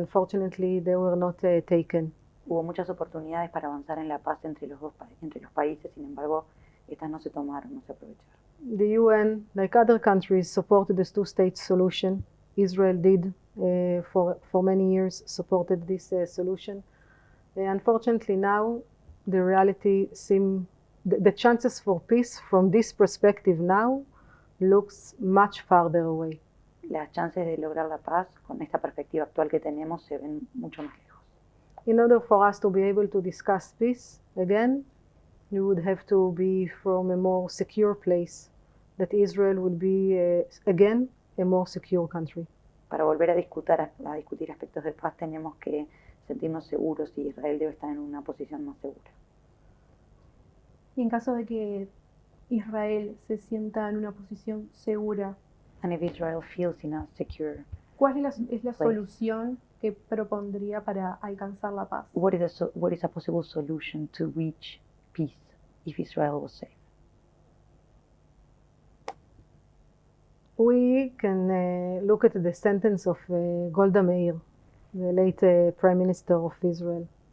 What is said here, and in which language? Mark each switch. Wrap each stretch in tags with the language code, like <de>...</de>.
<en>Unfortunately, they were not taken.</en> <es>Hubo muchas oportunidades para avanzar en la paz entre los países, sin embargo, estas no se tomaron, no se aprovecharon.</es> <en>The UN, like other countries, supported the two-state solution. Israel did for many years supported this solution. Unfortunately, now the reality the chances for peace from this perspective now looks much farther away.</en> <es>Las chances de lograr la paz con esta perspectiva actual que tenemos se ven mucho más lejos.</es> <en>In order for us to be able to discuss peace again, we would have to be from a more secure place, that Israel will be again a more secure country.</en> <es>Para volver a discutir aspectos de paz tenemos que sentirnos seguros y Israel debe estar en una posición más segura. Y en caso de que Israel se sienta en una posición segura,</es> <en>And if Israel feels in a secure,</en> <es>¿cuál es la solución que propondría para alcanzar la paz?</es> <en>What is a possible solution to reach peace if Israel was safe? We can look at the sentence of Golda Meir, the late Prime Minister of Israel.</en>